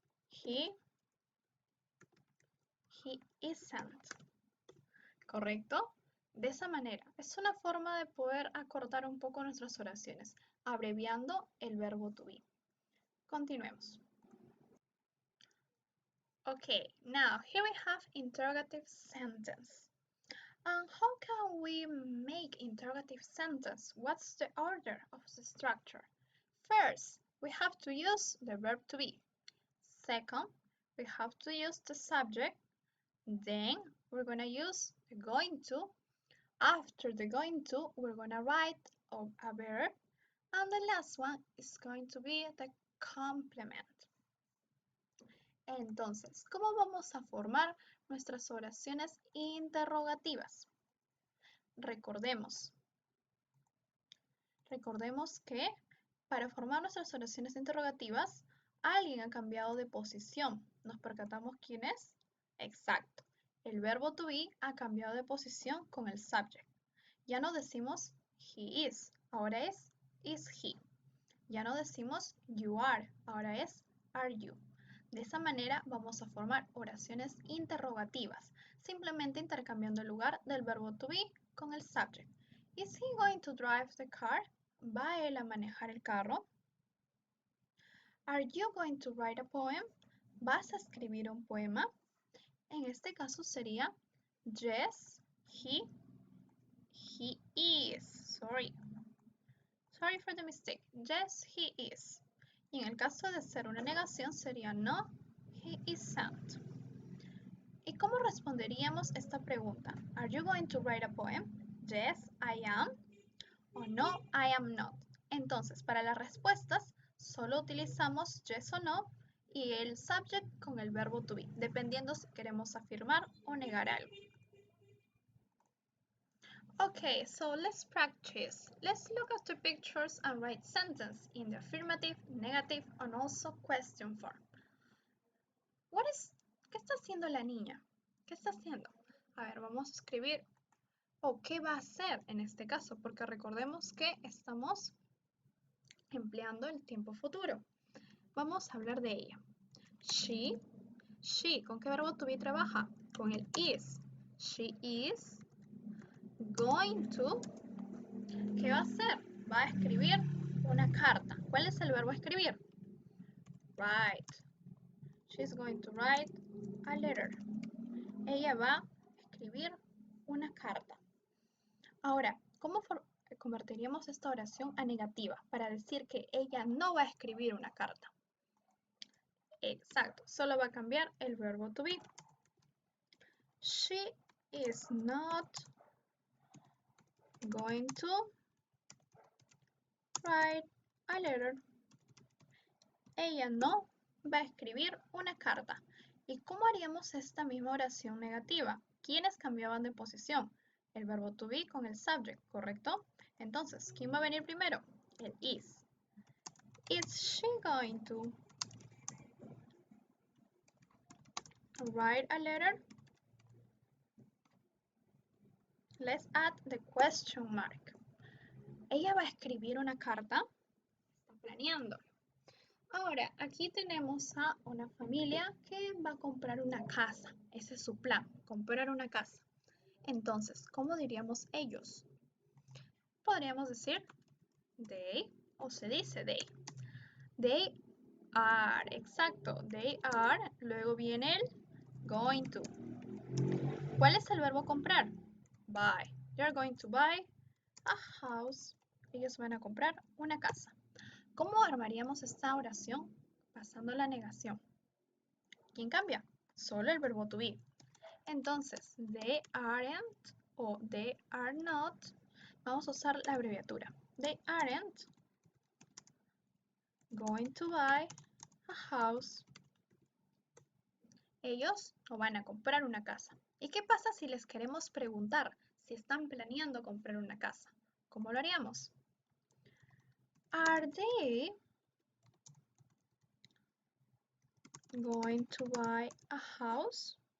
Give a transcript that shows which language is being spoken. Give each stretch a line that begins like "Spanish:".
English: He isn't.
Spanish: ¿Correcto? De esa manera, es una forma de poder acortar un poco nuestras oraciones, abreviando el verbo to be. Continuemos.
English: Okay, now here we have interrogative sentence. How can we make interrogative sentence? What's the order of the structure? First, we have to use the verb to be. Second, we have to use the subject. Then we're going to use the going to. After the going to, we're going to write a verb. And the last one is going to be the complement.
Spanish: Entonces, ¿cómo vamos a formar nuestras oraciones interrogativas? Recordemos que para formar nuestras oraciones interrogativas, alguien ha cambiado de posición. ¿Nos percatamos quién es? Exacto. El verbo to be ha cambiado de posición con el subject. Ya no decimos
English: he is,
Spanish: ahora es
English: is he.
Spanish: Ya no decimos
English: you are,
Spanish: ahora es
English: are you.
Spanish: De esa manera vamos a formar oraciones interrogativas, simplemente intercambiando el lugar del verbo to be con el subject.
English: Is he going to drive the car?
Spanish: ¿Va él a manejar el carro?
English: Are you going to write a poem?
Spanish: ¿Vas a escribir un poema? En este caso sería
English: yes, he is. Sorry for the mistake. Yes, he is.
Spanish: Y en el caso de ser una negación sería
English: no, he isn't.
Spanish: ¿Y cómo responderíamos esta pregunta?
English: Are you going to write a poem? Yes, I am.
Spanish: O
English: no, I am not.
Spanish: Entonces, para las respuestas, solo utilizamos yes o no y el subject con el verbo to be, dependiendo si queremos afirmar o negar algo.
English: Okay, so let's practice. Let's look at the pictures and write sentence in the affirmative, negative, and also question form.
Spanish: ¿Qué está haciendo la niña? ¿Qué está haciendo? A ver, vamos a escribir, ¿qué va a hacer en este caso? Porque recordemos que estamos empleando el tiempo futuro. Vamos a hablar de ella.
English: She,
Spanish: ¿con qué verbo to be trabaja? Con el is.
English: She is going to,
Spanish: ¿qué va a hacer? Va a escribir una carta. ¿Cuál es el verbo escribir?
English: Write. She's going to write a letter.
Spanish: Ella va a escribir una carta. Ahora, ¿cómo convertiríamos esta oración a negativa para decir que ella no va a escribir una carta? Exacto, solo va a cambiar el verbo to be.
English: She is not going to write a letter.
Spanish: Ella no va a escribir una carta. ¿Y cómo haríamos esta misma oración negativa? ¿Quiénes cambiaban de posición? El verbo to be con el subject, ¿correcto? Entonces, ¿quién va a venir primero? El is.
English: Is she going to write a letter? Let's add the question mark.
Spanish: ¿Ella va a escribir una carta? Está planeando. Ahora, aquí tenemos a una familia que va a comprar una casa. Ese es su plan, comprar una casa. Entonces, ¿cómo diríamos ellos? podríamos decir they o se dice they.
English: They are,
Spanish: exacto,
English: they are,
Spanish: luego viene el
English: going to.
Spanish: ¿Cuál es el verbo comprar?
English: Buy. They're going to buy a house.
Spanish: Ellos van a comprar una casa. ¿Cómo armaríamos esta oración? Pasando la negación. ¿Quién cambia? Solo el verbo to be. Entonces,
English: they aren't
Spanish: o
English: they are not,
Spanish: vamos a usar la abreviatura.
English: They aren't going to buy a house.
Spanish: Ellos no van a comprar una casa. ¿Y qué pasa si les queremos preguntar si están planeando comprar una casa? ¿Cómo lo haríamos?
English: Are they going to buy a house?